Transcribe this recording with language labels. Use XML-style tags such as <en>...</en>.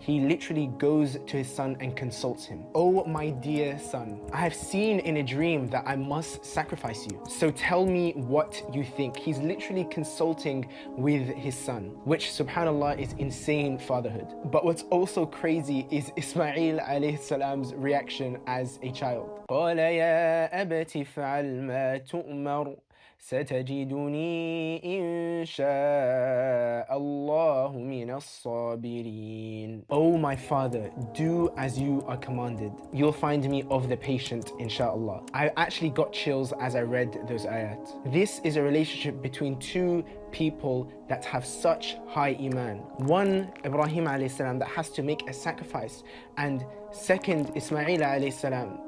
<en>He literally goes to his son and consults him. Oh my dear son, I have seen in a dream that I must sacrifice you. So tell me what you think. He's literally consulting with his son, which subhanallah is insane fatherhood. But what's also crazy is Ismail alayhi salam's reaction as a child.</en> <ar>قال يا أبت افعل ما تؤمر ستجدني إن شاء الله من الصابرين.</ar> <en>Oh my father, do as you are commanded. You'll find me of the patient, inshallah. I actually got chills as I read those ayat. This is a relationship between two people that have such high iman. One, Ibrahim alayhi salam, that has to make a sacrifice, and second, Ismail alayhi salam.</en>